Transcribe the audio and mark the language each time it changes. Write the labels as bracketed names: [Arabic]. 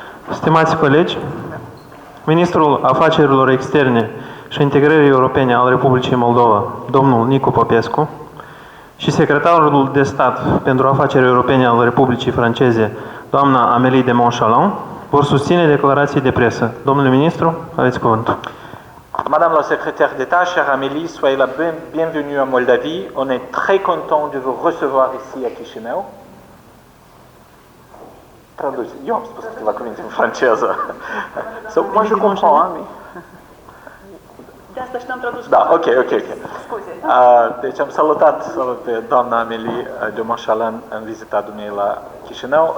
[Romanian] Stimați colegi, Ministrul Afacerilor Externe și Integrării Europene al Republicii Moldova, domnul Nicu Popescu, și Secretarul de Stat pentru Afaceri Europene al Republicii Franceze, doamna Amélie de Montchalin, vor susține declarații de presă. Domnule Ministru, aveți cuvântul. [French] Madame la secrétaire d'État, chère Amélie, soyez la bienvenue en Moldavie. On est très content de vous recevoir ici à Chișinău. [Romanian] Traduce. Eu am spus câteva cuvinte în franceză. [French] Moi, je comprends, mais... [Romanian] De asta și n-am tradus. Da, ok. Scuze. Deci am salutat pe doamna Amélie de Montchalin în vizita dumnei la Chișinău.